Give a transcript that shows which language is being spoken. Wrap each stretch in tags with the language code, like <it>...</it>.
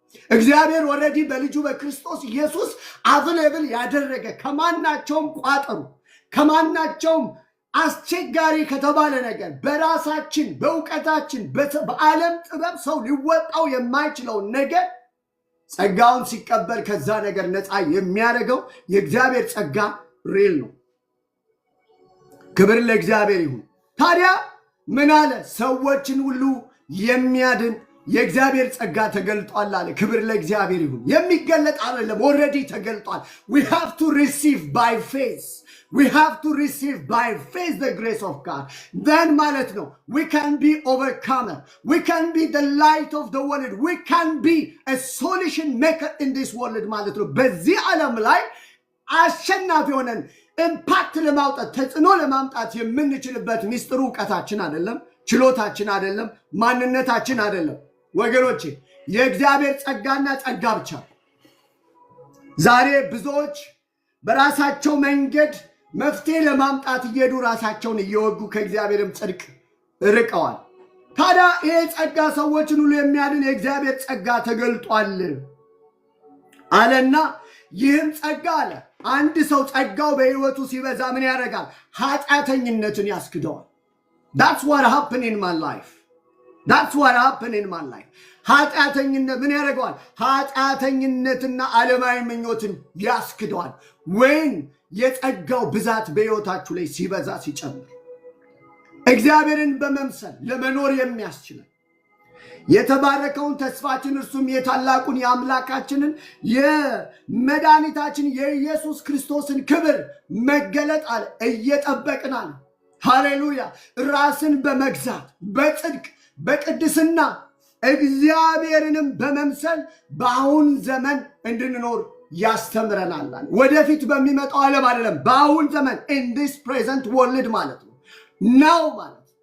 <am>እግዚአብሔር ወረዲ በልጁ በክርስቶስ ኢየሱስ አቬሌብል ያደረገ ከማናቸውም ቋጠሩ ከማናቸውም አስቸጋሪ ከተባለ ነገር በራሳችን በእውቀታችን በዓለም ጥበብ ሰው ሊወጣው የማይችለውን ነገር ጸጋውን ሲቀበል ከዛ ነገር ነፃ የሚያደርገው የእግዚአብሔር ጸጋ ሪል ነው። ክብር ለእግዚአብሔር ይሁን። ታዲያ ምን አለ? ሰዎችን ሁሉ የሚያድን የእግዚአብሔር ጸጋ ተገልጧል አለ። ክብር ለእግዚአብሔር ይሁን። የሚገለጥ አይደለም፣ ኦልሬዲ ተገልጧል።</am> <en>we have to receive by faith. We have to receive by faith the grace of God. Then</en> <am>ማለት ነው</am> <en>we can be overcomer. We can be the light of the world. We can be a solution maker in this world</en> <am>ማለት ነው። በዚህ ዓለም ላይ አሸናፊ ሆነን ኢምፓክት ለማውጣት ተጽዕኖ ለማምጣት የምንችልበት ሚስጥሩ ዕውቀታችን አይደለም፣ ችሎታችን አይደለም፣ ማንነታችን አይደለም። ወገኖቼ የእግዚአብሔር ጸጋና ጸጋ ብቻ። ዛሬ ብዙዎች በራሳቸው መንገድ መፍትሄ ለማምጣት እየሄዱ ራሳቸውን እየወጉ ከእግዚአብሔርም ጽድቅ ርቀዋል። ታዲያ ይሄ ጸጋ ሰዎችን ሁሉ የሚያድን የእግዚአብሔር ጸጋ ተገልጧል አለና ይህም ጸጋ አለ አንድ ሰው ጸጋው በሕይወቱ ሲበዛ ምን ያደርጋል? ኃጢአተኝነትን ያስክደዋል።</am> <en>That's what happened in my life. That's what happened in my life.</en> <am>ኃጢአተኝነት ምን ያደርገዋል? ኃጢአተኝነትና ዓለማዊ ምኞትን ያስክደዋል። ወይን የጸጋው ብዛት በሕይወታችሁ ላይ ሲበዛ ሲጨምር እግዚአብሔርን በመምሰል ለመኖር የሚያስችለን የተባረከውን ተስፋችን እርሱም የታላቁን የአምላካችንን የመድኃኒታችን የኢየሱስ ክርስቶስን ክብር መገለጥ አለ እየጠበቅን አለ። ሃሌሉያ። ራስን በመግዛት በጽድቅ በቅድስና እግዚአብሔርንም በመምሰል በአሁን ዘመን እንድንኖር ያስተምረናል። ወደፊት በሚመጣው ዓለም አይደለም፣ በአሁን ዘመን</am> <en>in this present world</en> <am>ማለት ነው። ናው ማለት</am>